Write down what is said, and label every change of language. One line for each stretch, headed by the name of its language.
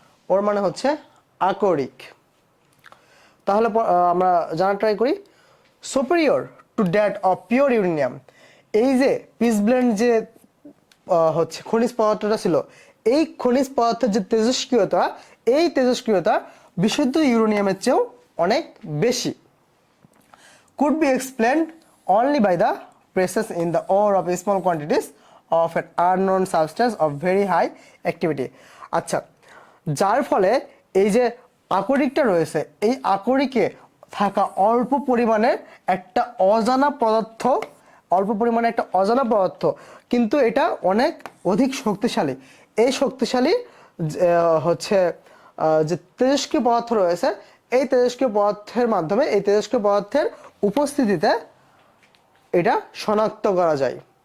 Bangla: ওর মানে হচ্ছে আকরিক। তাহলে আমরা জানা ট্রাই করি,
English: Superior to that of pure uranium.
Bangla: এই যে পিসব্লেন্ড যে হচ্ছে খনিজ পদার্থটা ছিল, এই খনিজ পদার্থের যে তেজস্ক্রিয়তা, এই তেজস্ক্রিয়তা বিশুদ্ধ ইউরেনিয়ামের চেয়েও অনেক বেশি।
English: could be explained only by the presence in the ore of small quantities of an unknown substance of very high activity.
Bangla: আচ্ছা, যার ফলে এই যে আকরিকটা রয়েছে, এই আকরিকে থাকা অল্প পরিমাণের একটা অজানা পদার্থ, অল্প পরিমাণে একটা অজানা পদার্থ, কিন্তু এটা অনেক অধিক শক্তিশালী। এই শক্তিশালী হচ্ছে যে তেজস্ক্রিয় পদার্থ রয়েছে, এই তেজস্ক্রিয় পদার্থের মাধ্যমে, এই তেজস্ক্রিয় পদার্থের উপস্থিতিতে এটা শনাক্ত করা যায়।